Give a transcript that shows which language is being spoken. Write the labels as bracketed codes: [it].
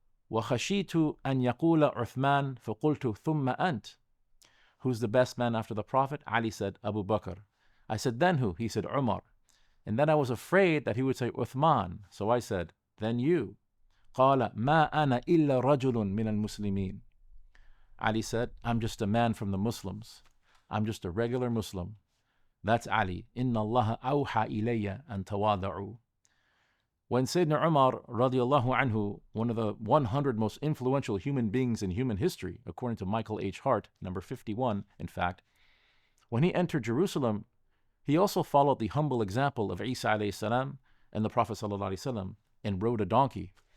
[ar] وخشيت أن يقول عثمان فقلت ثم أنت. [en] Who's the best man after the Prophet? Ali said, Abu Bakr. I said, then who? He said, Umar. And then I was afraid that he would say Uthman. So I said, then you. [ar] قال ما أنا إلا رجل من المسلمين. [en] Ali said, I'm just a man from the Muslims. I'm just a regular Muslim. [ar] That's Ali. إن الله أوحى إلي أن تواضعوا. [en] When Sayyidina Umar radiallahu anhu, one of the 100 most influential human beings in human history, according to Michael H. Hart, number 51, in fact, when he entered Jerusalem, he also followed the humble example of Isa alayhi salam and the Prophet sallallahu alaihi wasallam and rode a donkey.